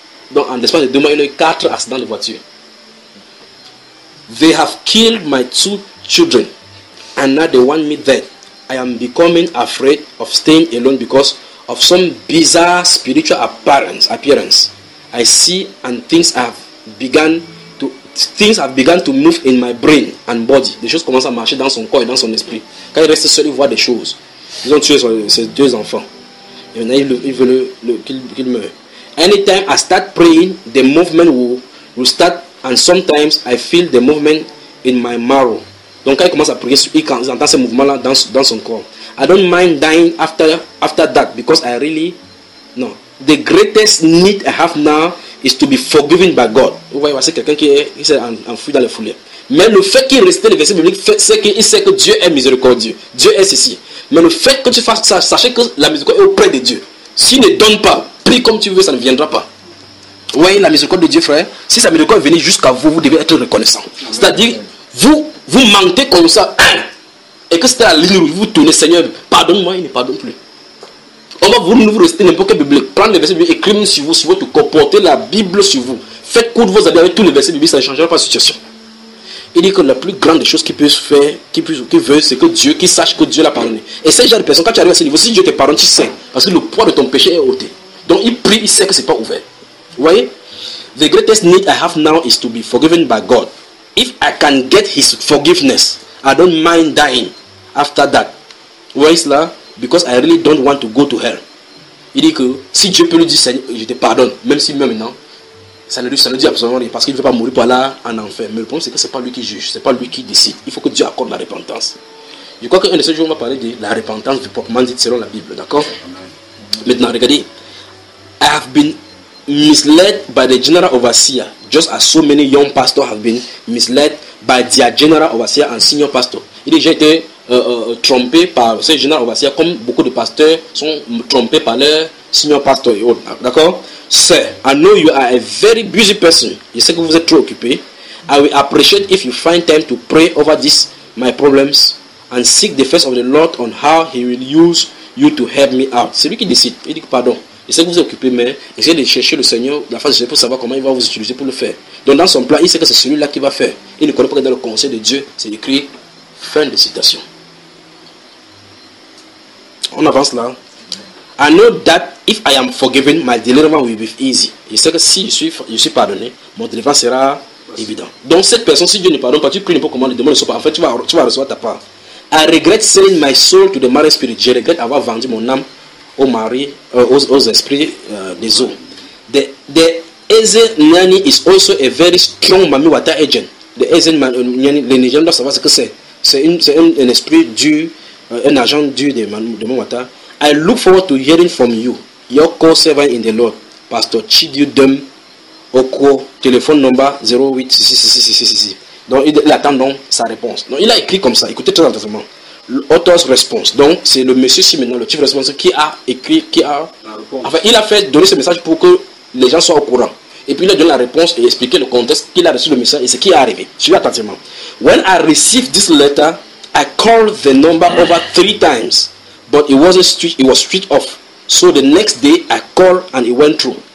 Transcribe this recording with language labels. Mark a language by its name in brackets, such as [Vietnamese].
[French] Donc, en l'espace de 2 mois, il y a eu 4 accidents de voiture. [English] They have killed my 2 children and now they want me dead. I am becoming afraid of staying alone because of some bizarre spiritual appearance. I see and things have begun to move in my brain and body. [French] Des choses commencent à marcher dans son corps et dans son esprit. Quand il reste seul, il voit des choses. Ils ont tué ses 2 enfants. Et maintenant, il veut qu'il meure. [English] Anytime I start praying, the movement will start and sometimes I feel the movement in my marrow. [French] Donc quand il commence à prier, il entend ce mouvement-là dans son corps. [English] I don't mind dying after that because I really... No. The greatest need I have now is to be forgiven by God. [French] Vous voyez, c'est quelqu'un qui s'est enfui dans les foulées. Mais le fait qu'il reste le verset biblique, c'est qu'il sait que Dieu est miséricordieux. Dieu est ceci. Mais le fait que tu fasses ça, sachez que la miséricorde est auprès de Dieu. S'il ne donne pas, prie comme tu veux, ça ne viendra pas. Oui, la miséricorde de Dieu, frère. Si sa miséricorde est venue jusqu'à vous, vous devez être reconnaissant. C'est-à-dire, vous mentez comme ça. Et que c'était la ligne où vous tournez, Seigneur, pardonne-moi, il ne pardonne plus. On va vous rester n'importe quel biblique. Prendre les versets bibliques, écrire sur vous, si vous comportez la Bible sur vous. Faites court vos habits avec tous les versets bibliques, ça ne changera pas la situation. Il dit que la plus grande chose qu'il peut faire, qu'il veut, c'est que Dieu, qu'il sache que Dieu l'a pardonné. Et ce genre de personne, quand tu arrives à ce niveau, si Dieu te pardonne, tu sais. Parce que le poids de ton péché est ôté. Donc il prie, il sait que ce n'est pas ouvert. Vous voyez? [English] The greatest need I have now is to be forgiven by God. If I can get his forgiveness, I don't mind dying after that. Where is that? Because I really don't want to go to hell. [French] Il dit que si Dieu peut lui dire, Seigneur, je te pardonne, même si même non, ça ne lui dit absolument rien, parce qu'il ne veut pas mourir pour aller en enfer. Mais le problème, c'est que ce n'est pas lui qui juge, ce n'est pas lui qui décide. Il faut que Dieu accorde la repentance. Je crois qu'un de ces jours, on va parler de la repentance du proprement dit selon la Bible, d'accord? Maintenant, regardez. [English] I have been misled by the general overseer, just as so many young pastors have been misled by their general overseer and senior pastor. [French] Il dit, j'ai été trompé par ce général overseer, comme beaucoup de pasteurs sont trompés par leur senior pastor et autres. D'accord? [English] Sir, I know you are a very busy person. [French] Je sais que vous êtes trop occupé. [English] I will appreciate if you find time to pray over this, my problems, and seek the face of the Lord on how he will use you to help me out. [French] C'est lui qui décide. Il dit, pardon. Je sais que vous êtes occupé, mais essayez de chercher le Seigneur, la face de Dieu, pour savoir comment il va vous utiliser pour le faire. Donc, dans son plan, il sait que c'est celui-là qui va faire. Il ne connaît pas que dans le conseil de Dieu, c'est écrit. Fin de citation. On avance là. [English] I know that if I am forgiven, my deliverance will be easy. [French] Je sais que si je suis pardonné, mon deliverance sera évident. Donc, cette personne, si Dieu ne pardonne pas, tu pries n'importe comment, les demandes ne sont pas. En fait, tu vas recevoir ta part. [English] I regret selling my soul to the marine spirit. [French] Je regrette avoir vendu mon âme aux mari, aux esprits des eaux. [English] The Eze Nani is also a very strong mami water agent. [French] The Eze Nani, les gens doivent savoir ce que c'est. C'est un esprit dû, un agent dû de mami water. [English] I look forward to hearing from you, your co-servant in the Lord, Pastor Chidiu Dem Oko, téléphone number 08666666. [French] Donc il attend donc sa réponse. Donc il a écrit comme ça, écoutez très attentivement. L'auteur's response. Donc, c'est le monsieur ici maintenant, le chief responsable qui a écrit, qui a... Enfin, il a fait donner ce message pour que les gens soient au courant. Et puis, il a donné la réponse et expliqué le contexte qu'il a reçu le message et ce qui est arrivé. Suivez attentivement. [English] When I received this letter, I called the number over 3 times, but it was switched off. So, the next day, I called and it went through.